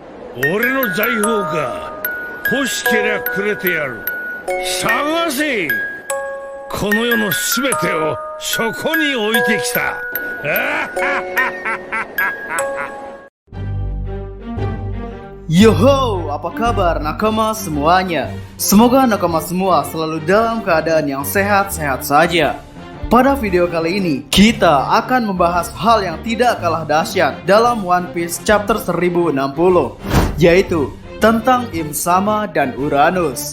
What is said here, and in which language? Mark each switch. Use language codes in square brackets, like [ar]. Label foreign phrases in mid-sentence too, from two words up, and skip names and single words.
[ja] 俺の財宝か。欲しけりゃくれてやる。探せ。この世のすべてをそこに置いてきた。 [id] Yoho, apa kabar nakama semuanya? Semoga nakama semua selalu dalam keadaan yang sehat-sehat saja. Pada video kali ini, kita akan membahas hal yang tidak kalah dahsyat dalam One Piece chapter 1060, yaitu tentang Im Sama dan Uranus.